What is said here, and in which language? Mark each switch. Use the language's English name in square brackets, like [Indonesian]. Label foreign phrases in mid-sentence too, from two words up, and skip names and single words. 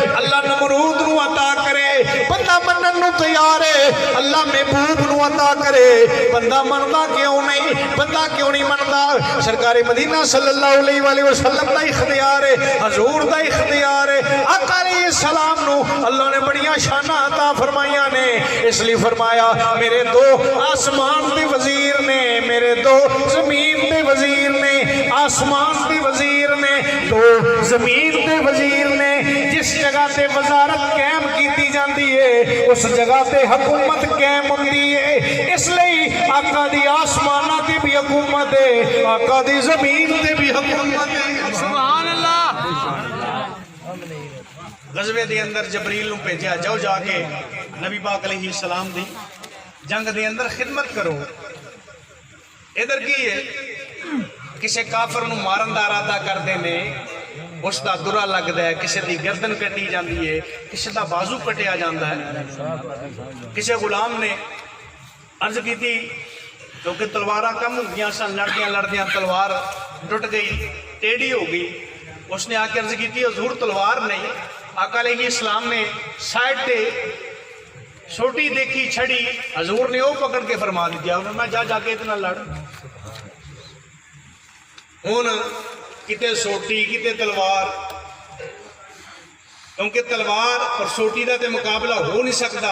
[Punjabi] اللہ نمرود نو عطا کرے بندہ منن نو تیار ہے. اللہ محبوب نو عطا کرے بندہ مندا کیوں نہیں، بندہ کیوں نہیں مندا. سرکار مدینہ [Arabic] صلی اللہ علیہ وآلہ وسلم [Punjabi] دا اختیار ہے، حضور دا اختیار ہے. آقا [Arabic] علیہ السلام [Punjabi] نو اللہ نے بڑیاں شاناں عطا فرمائیاں نے. اس لیے فرمایا میرے دو آسمان دے وزیر نے، میرے دو زمین دے وزیر نے. آسمان دے وزیر نے، دو زمین دے وزیر نے. جس جگہ تے وزارت قائم کیتی جاندی ہے اس جگہ تے حکومت قائم ہوندی ہے. اس لیے آقا دی آسماناں تے بھی حکومت ہے، آقا دی زمین تے بھی حکومت ہے. [Arabic] سبحان اللہ. [Punjabi] غزوے دے اندر جبریل نو بھیجیا جاؤ جا کے نبی پاک [Arabic] علیہ السلام [Punjabi] دی جنگ دے اندر خدمت کرو. ادھر کی ہے کسے کافر نو مارن دا ارادہ کردے نے، اس دا درا لگدا ہے، کسے دی گردن کٹی جاندی ہے، کسے دا بازو کٹیا جاندا ہے. کسے غلام نے عرض کی تھی کیونکہ تلواراں کم ہو گیا سن، لڑدیاں لڑدیاں تلوار ٹوٹ گئی، ٹیڑھی ہو گئی. اس نے آ کے عرض کی تھی حضور تلوار نہیں. آقا [Arabic] علیہ السلام [Punjabi] نے سائڈ تے چھوٹی دیکھی چھڑی، حضور نے وہ پکڑ کے فرما دیا میں جا جا کے اتنا لڑ. ہوں کتے سوٹی کتے تلوار، [Urdu] کیونکہ تلوار اور سوٹی کا تو مقابلہ ہو نہیں سکتا.